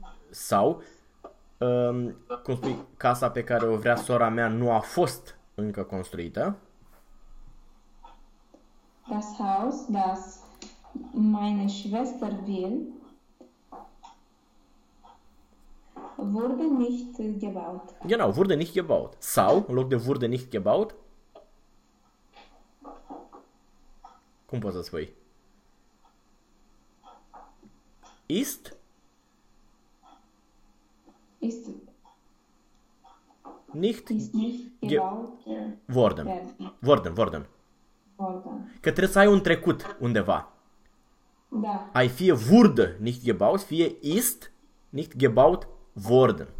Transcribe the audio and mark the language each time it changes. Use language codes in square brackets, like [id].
[ro] Sau, cum spui, casa pe care o vrea sora mea nu a fost încă construită. [de] Das Haus, das meine Schwester will, wurde nicht gebaut. Genau, wurde nicht gebaut. [ro] Sau, în loc de [de] wurde nicht gebaut, [ro] cum poți să spui? [de] Ist nicht Ist nicht gebaut geworden. werden. Worden. Worden. [ro] Că trebuie să ai un trecut undeva. Da. Ai fie [de] wurde nicht gebaut, [ro] fie [de] ist nicht gebaut worden.